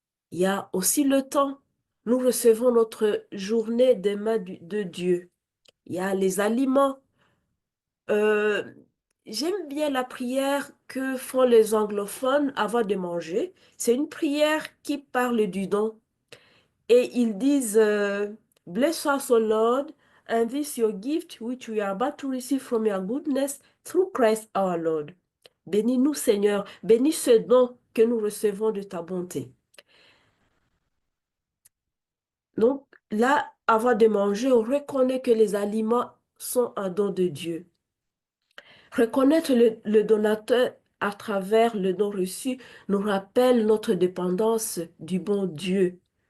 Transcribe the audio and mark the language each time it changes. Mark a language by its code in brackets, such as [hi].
[fr] Il y a aussi le temps. Nous recevons notre journée des mains de Dieu. Il y a les aliments. Euh, J'aime bien la prière que font les anglophones avant de manger. C'est une prière qui parle du don. Et ils disent, [en] Bless us, O Lord, and this your gift which we are about to receive from your goodness through Christ our Lord. [fr] Bénis-nous, Seigneur, bénis ce don que nous recevons de ta bonté. Donc là, avant de manger, on reconnaît que les aliments sont un don de Dieu. Reconnaître le donateur à travers le don reçu nous rappelle notre dépendance du bon Dieu.